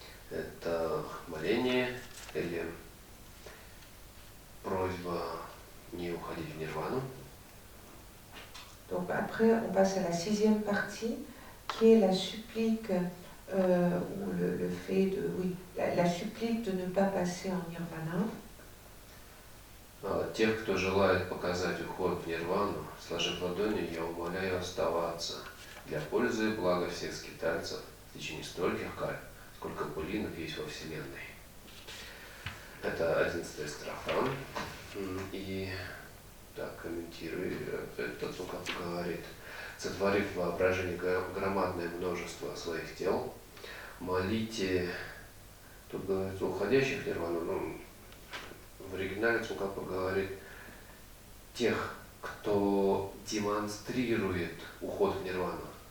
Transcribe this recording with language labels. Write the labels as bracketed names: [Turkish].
[Russian] Это моление или просьба не уходить в нирвану. [French] Donc après, on passe à la 6e partie, qui est la supplique, ou le fait de, oui, la supplique de ne pas passer en nirvana. [Russian] Тех, кто желает показать уход в нирвану, сложив ладони, я умоляю оставаться для пользы и блага всех скитальцев в течение стольких каль, сколько пылинок есть во Вселенной. Это 11-я строфа. И так, комментируя это, Цукапа говорит: сотворив в воображении громадное множество своих тел, молите, тут говорится, уходящих в нирвану, ну, в оригинале Цукапа говорит, тех, кто демонстрирует уход в нирвану.